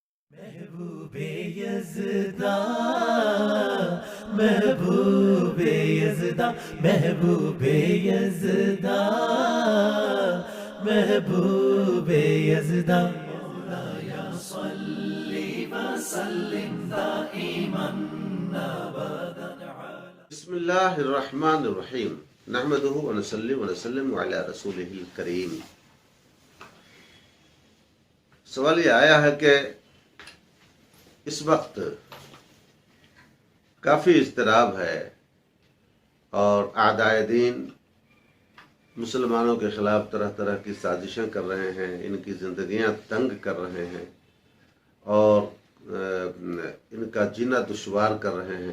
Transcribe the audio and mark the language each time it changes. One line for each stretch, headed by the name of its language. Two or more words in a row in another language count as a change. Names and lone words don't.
Urdu: محبوب یزدا محبوب یزدا محبوب یزدا محبوب یزدا
Arabic: مولایا صلی وسلم دائما ابدا بسم اللہ الرحمن الرحیم نحمدہ ونصلی ونسلم علی رسولہ الکریم۔
Urdu: سوال یہ آیا ہے کہ اس وقت کافی اضطراب ہے اور اعدائے دین مسلمانوں کے خلاف طرح طرح کی سازشیں کر رہے ہیں، ان کی زندگیاں تنگ کر رہے ہیں اور ان کا جینا دشوار کر رہے ہیں۔